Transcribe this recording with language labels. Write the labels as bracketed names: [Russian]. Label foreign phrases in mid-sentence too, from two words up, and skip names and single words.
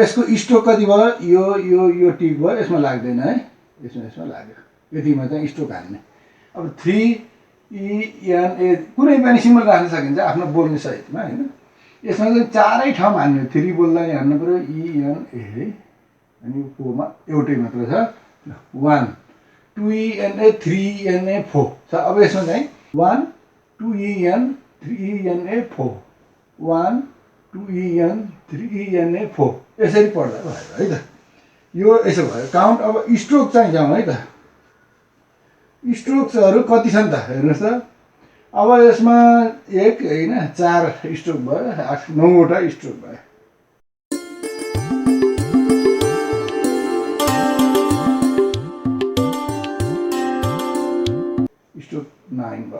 [Nepali] यसको स्ट्रोक कति भयो यो टिक भयो, यसमा लाग्दैन है, यसमा लाग्यो। यतिमा चाहिँ स्ट्रोक हान्ने। अब [English] 3 e and a [Nepali] कुनै पनि सिम्बल राख्न सकिन्छ आफ्नो बोल्ने सहितमा हैन। यसमा चाहिँ चारै ठाउँ हान्ने, 3 बोल्दा नि हान्नु पर्यो [English] e and a [Nepali] है, अनि 4 मा एउटै मात्र छ [English] 1 2 e and a 3 e and a 4 [Nepali] छ। अब यसमा चाहिँ [English] 1 2 e and 3 e and a 4 1 2 e and 3 e and a 4 [Nepali] यसरी पढ्दा भयो है त। यो यसो भयो काउन्ट। अब स्ट्रोक चाहिँ जाउँ है त। स्ट्रोक्सहरू कति छन् त हेर्नुहोस् त। अब यसमा 1 हैन 4 स्ट्रोक भयो, 8 9 वटा स्ट्रोक भयो। स्ट्रोक 9 भयो।